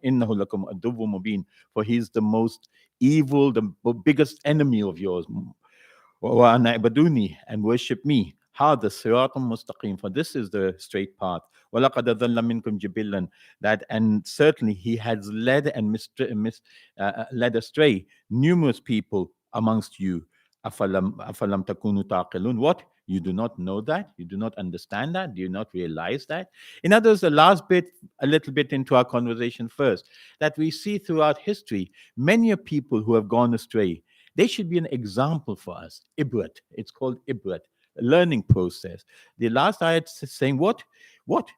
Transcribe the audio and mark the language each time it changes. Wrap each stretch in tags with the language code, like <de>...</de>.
<ar>Innahu lakum aduwwun mubin,</ar> <en>for he is the most evil, the biggest enemy of yours.</en> <ar>Wa ana ibaduni,</ar> <en>and worship me.</en> <ar>Hada siratum mustaqim,</ar> <en>for this is the straight path.</en> <ar>وَلَقَدْ ضَلَّ مِنْكُمْ جِبِلًّا,</ar> <en>that, and certainly he has led and led astray numerous people amongst you.</en> <ar>أَفَلَمْ تَكُونُوا تَعْقِلُونَ,</ar> <en>what? You do not know that? You do not understand that? Do you not realize that? In other words, the last bit, a little bit into our conversation first, that we see throughout history, many people who have gone astray, they should be an example for us. Ibrat, it's called Ibrat, a learning process. The last ayat is saying what? What?</en>